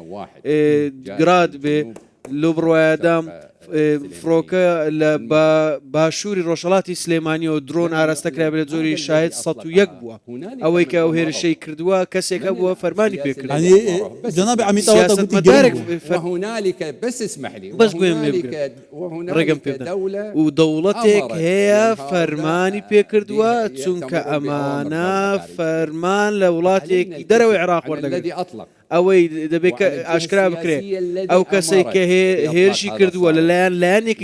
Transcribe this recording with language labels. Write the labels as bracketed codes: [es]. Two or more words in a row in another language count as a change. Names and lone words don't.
[ckb] گراد بێ لۆ بڕواایەدام فڕۆکە لە باشووری ڕۆژهەڵاتی سلێمانیەوە درۆن ئاراستەکرا بێت زۆری شاهد 101 بووە ئەوەی کە ئەو هێرشەی کردووە کەسێکە بووە فەرمانی پێکرد [ar] جناب عميد وهنالك بس اسمح لي [ckb] بس ڕێگەم پێدا و دەوڵەتێک هەیە فەرمانی پێکردووە چونکە ئەمانە فەرمان لە وڵاتێکی دەرەوەی عێراق وەردەگرێت ئەوەی دەبێت ئاشکرا بکرێت ئەو کەسێک کە هێرشی کردووە لەلایەن لایەنێکی